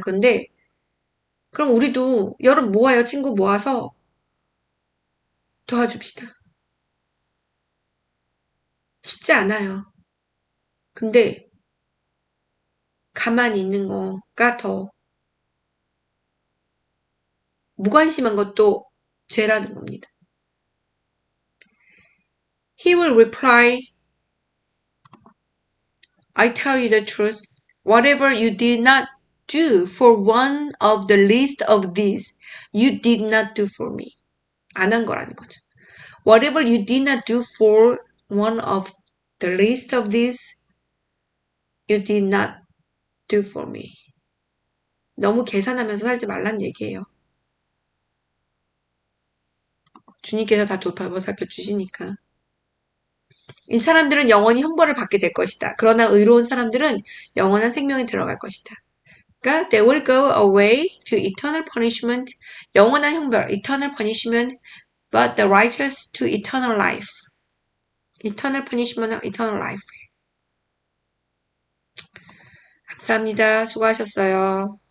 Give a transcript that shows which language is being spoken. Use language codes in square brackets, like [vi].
[ko] 그런데 그럼 우리도 여러분 모아요. 친구 모아서 도와줍시다. 쉽지 않아요. 근데 가만히 있는 거가 더 무관심한 것도 죄라는 겁니다. [en] He will reply, I tell you the truth. Whatever you did not do for one of the least of these, you did not do for me. [ko] 안 한 거라는 거죠. [en] Whatever you did not do for one of the least of these, you did not do for me. [ko] 너무 계산하면서 살지 말란 얘기예요. 주님께서 다 돌보살펴 주시니까. 이 사람들은 영원히 형벌을 받게 될 것이다. 그러나 의로운 사람들은 영원한 생명에 들어갈 것이다. 그러니까 [en] they will go away to eternal punishment, [ko] 영원한 형벌, [en] eternal punishment, but the righteous to eternal life. eternal punishment, eternal life. [ko] 감사합니다. 수고하셨어요.